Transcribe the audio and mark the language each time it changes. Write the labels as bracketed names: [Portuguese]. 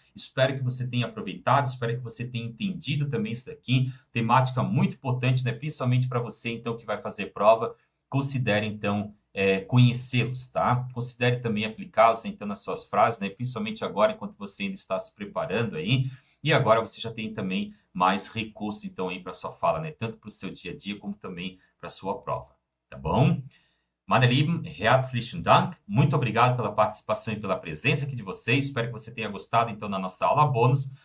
[Portuguese] Espero que você tenha aproveitado, espero que você tenha entendido também isso daqui, temática muito importante, né, principalmente para você, então, que vai fazer prova, considere, então, conhecê-los, tá? Considere também aplicá-los, então, nas suas frases, né? Principalmente agora, enquanto você ainda está se preparando aí. E agora você já tem também mais recursos, então, aí para sua fala, né? Tanto para o seu dia a dia, como também para a sua prova, tá bom? [German] Meine Lieben, herzlichen Dank. [Portuguese] Muito obrigado pela participação e pela presença aqui de vocês. Espero que você tenha gostado, então, da nossa aula bônus.